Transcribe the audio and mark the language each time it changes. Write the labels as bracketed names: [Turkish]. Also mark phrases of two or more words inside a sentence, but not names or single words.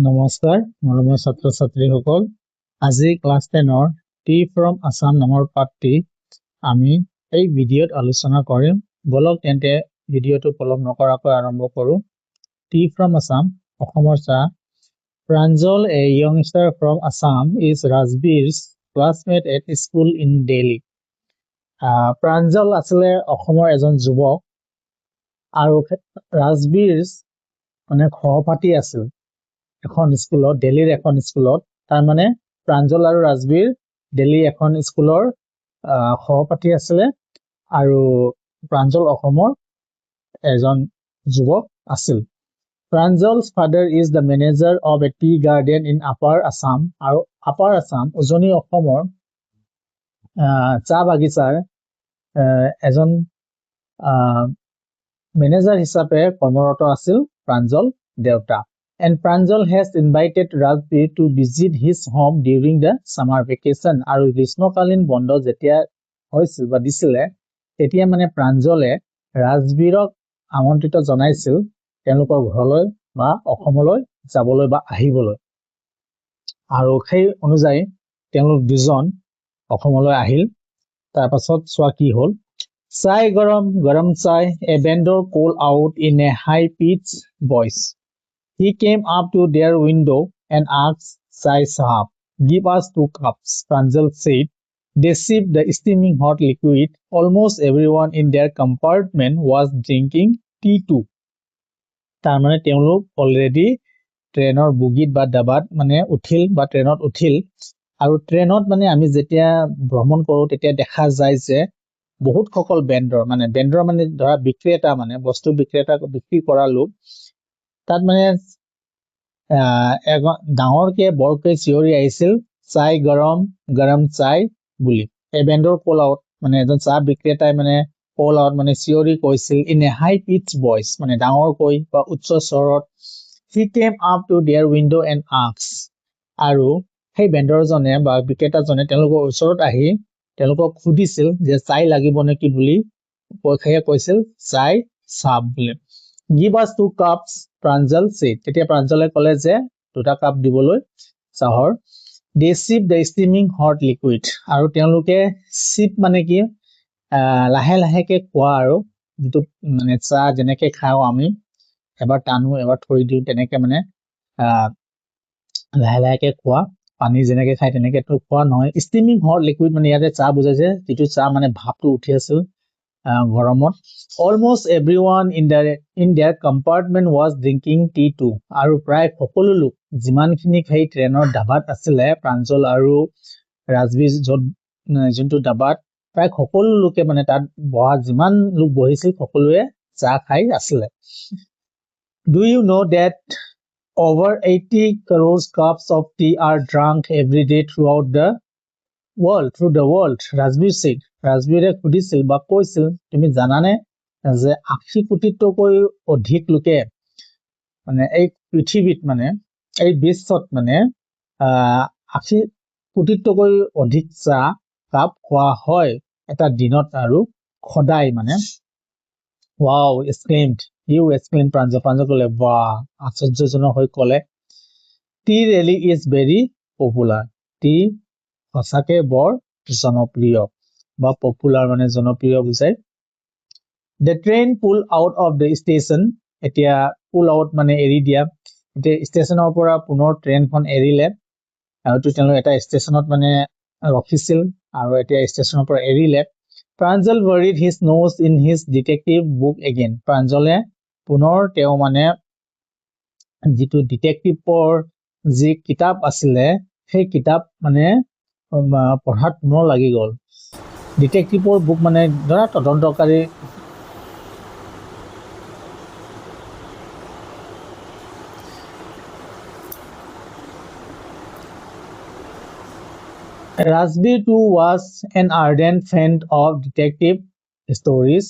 [Assamese] নমস্কাৰ মৰমৰ ছাত্ৰ ছাত্ৰীসকল আজি ক্লাছ 10 ৰ টি ফ্ৰম আসাম নামৰ পাঠটি আমি এই ভিডিঅ'ত আলোচনা কৰিম বলক তেন্তে ভিডিঅ'টো পলম নকৰাকৈ আৰম্ভ কৰোঁ টি ফ্ৰম আসাম অসমৰ চাহ প্ৰাঞ্জল [English] a youngster from Assam is Rajbir's classmate at school in Delhi [Assamese] প্ৰাঞ্জল আসলে অসমৰ এজন যুৱক আৰু ৰাজবীৰ মানে সহপাঠী আছিল এখন স্কুলত দিল্লীৰ এখন স্কুলত তাৰ মানে প্ৰাঞ্জল আৰু ৰাজবীৰ দিল্লী এখন স্কুলৰ সহপাঠী আছিল আৰু প্ৰাঞ্জল অসমৰ এজন যুৱক আছিল [English] Pranjal's father is the manager of a tea garden in Upper Assam [Assamese] আৰু Upper Assam উজনি অসমৰ চাহ বাগিচাৰ এজন মেনেজাৰ হিচাপে কৰ্মৰত আছিল প্ৰাঞ্জল দেউতা [English] and Pranjal has invited Rajbir to visit his home during the summer vacation [Assamese] আৰু গ্ৰীষ্মকালীন বন্ধ যেতিয়া হৈছিল বা দিছিলে তেতিয়া মানে প্ৰাঞ্জলে ৰাজবীৰক আমন্ত্ৰিত জনাইছিল তেওঁলোকৰ ঘৰলৈ বা অসমলৈ যাবলৈ বা আহিবলৈ আৰু সেই অনুযায়ী তেওঁলোক দুজন অসমলৈ আহিল তাৰ পাছত সোৱা কি হ'ল [Hindi] चाय गरम चाय, [English] a vendor called out in a high-pitched voice. He came up to their window and asked, [Hindi] चाय साहब, [English] give us 2 cups, Pranjal said. They sipped the steaming hot liquid. Almost everyone in their compartment was drinking tea too. [Assamese] তাৰমানে তেওঁলোক অলৰেডি ট্ৰেইনৰ বুগিত বা ডাবাত মানে উঠিল বা ট্ৰেইনত উঠিল আৰু ট্ৰেইনত মানে আমি যেতিয়া ভ্ৰমণ কৰো তেতিয়া দেখা যায় যে বহুত সকল বেণ্ডৰ মানে ধৰা বিক্ৰেতা মানে বস্তু বিক্ৰেতা বিক্ৰী কৰা লোক তাত মানে ডাঙৰকে বৰকৈ চিঞৰি আহিছিল [Hindi] चाय गरम चाय [Assamese] বুলি এই [English] vendor call out [Assamese] মানে এজন চাহ বিক্ৰেতাই মানে [English] call out [Assamese] মানে চিঞৰি কৈছিল [English] in a high pitch voice [Assamese] মানে ডাঙৰকৈ বা উচ্চ স্বৰত [English] he came up to their window and asked [Assamese] আৰু সেই বেণ্ডৰজনে বা বিক্ৰেতাজনে তেওঁলোকৰ ওচৰত আহি তেওঁলোকক খুদিছিল যে চাই লাগিব নেকি বুলি কৈছিল [Hindi] चाय साब [Assamese] বুলি [English] give us 2 cups Pranjal said [Assamese] তেতিয়া প্ৰাঞ্জলে ক'লে যে 2টা কাপ দিবলৈ চাহৰ [English] they sip the steaming hot liquid [Assamese] আৰু তেওঁলোকে sip মানে কি লাহে লাহেকে খোৱা আৰু যেটো মানে চাহ যেনেকে খাও আমি এবাৰ টানো এবাৰ থৈ দিও তেনেকে মানে লাহে লাহেকে খোৱা পানী যেনেকে খাই তেনেকে তো খোৱা নহয় [English] steaming hot liquid [Assamese] মানে ইয়াতে চাহ বুজাইছে যেটো চাহ মানে ভাপটো উঠি আছিল গৰমত [English] almost everyone in their compartment was drinking tea too [Assamese] আৰু প্ৰায় সকলো লোক যিমানখিনি খাই ট্ৰেইনৰ ডাবাত আছিল প্ৰাঞ্জল আৰু ৰাজবীৰ যোনটো ডাবাত প্ৰায় সকলো লোকে মানে তাত বহা যিমান লোক বহিছিল সকলোৱে চাহ খাই আছিল [English] Do you know that over 80 crores cups of tea are drunk every day throughout the world? [Assamese] Rajbir said. Rajbire খুদিছিল বা কৈছিল তুমি জানানে যে 80 কোটিতকৈ অধিক লোকে মানে এই পৃথিৱীত মানে এই বিশ্বত মানে 80 কোটিতকৈ অধিক চাহ কাপ খোৱা হয় এটা দিনত আৰু খদাই মানে [English] Wow, exclaimed Pranjal [Assamese] ক'লে বাহ আশ্চৰ্যজনক হৈ ক'লে [English] Tea really is very popular. [Assamese] Tea সঁচাকে বৰ জনপ্ৰিয় বা পপুলাৰ মানে জনপ্ৰিয় বুজায় [English] The train pulled out of the station [Assamese] এতিয়া [English] pull out [Assamese] মানে এৰি দিয়া এতিয়া ষ্টেচনৰ পৰা পুনৰ ট্ৰেইনখন এৰিলে আৰু তেওঁলোক এটা ষ্টেচনত মানে ৰখিছিল আৰু এতিয়া ষ্টেচনৰ পৰা এৰিলে [English] Pranjal buried his nose in his detective book again. [Assamese] Pranjale পুনৰ তেওঁ মানে যিটো ডিটেকটিভৰ যি কিতাপ আছিল সেই কিতাপ মানে পঢ়াত পুনৰ লাগি গল [English] detective book [Assamese] মানে ধৰা তদন্তকাৰী [English] Rajbir too was an ardent fan of detective stories.